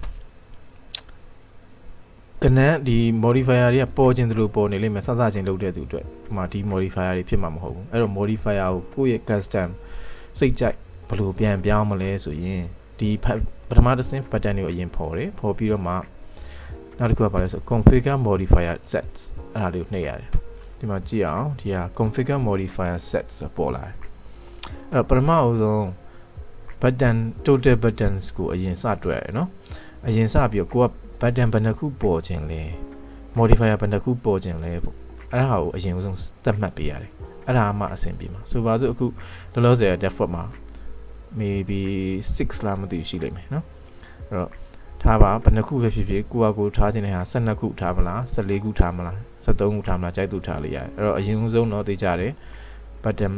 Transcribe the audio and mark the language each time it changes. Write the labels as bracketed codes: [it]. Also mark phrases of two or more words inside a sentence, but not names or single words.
[my] ကနန်းဒီ modifier တွေကပေါ်ခြင်းတို့ပေါ်နေလိမ့်မယ်စချင်းလုပ်တဲ့သူအတွက်ဒီမှာဒီ modifier တွေဖြစ်မှာမဟုတ်ဘူးအဲ့တော့ modifier ကိုကိုယ့်ရဲ့ custom စိတ်ကြိုက်ဘယ်လိုပြန်ပြောင်းမလဲဆိုရင်ဒီပထမတစ်ဆင့် button တွေကိုအရင်ဖော်တယ်ဖော်ပြီးတော့မှနောက်တစ်ခုကဘာလဲဆို [en] configure modifier sets [my] အဲ့ဒါလေးကိုနှိပ်ရတယ်ဒီမှာကြည့်အောင်ဒီဟာ [en] configure modifier sets [my] ပေါ်လာတယ်အဲ့တော့ပထမအဆုံး [en] button total buttons [my] ကိုအရင်စတွက်ရတယ်နော်အရင်စပြီးတော့ကိုက button ဘယ်နှခု ပေါ်ခြင်းလဲ modifier ဘယ်နှခုပေါ်ခြင်းလဲပေါ့အဲ့ဒါကိုအရင်ဆုံးသတ်မှတ်ပေးရတယ်အဲ့ဒါမှအဆင်ပြေမှာဆိုပါစို့အခုလောလောဆယ် default မှာ maybe 6လားမသိရှိလိမ့်မယ်နော်အဲ့တော့ထားပါဘယ်နှခုပဲဖြစ်ဖြစ်ကိုထားခြင်းနဲ့ဟာ12ခုထားမလား14ခုထားမလား13ခုထားမလားကြိုက်သူထားလို့ရတယ်အဲ့တော့အရင်ဆုံးတော့သိကြတယ် button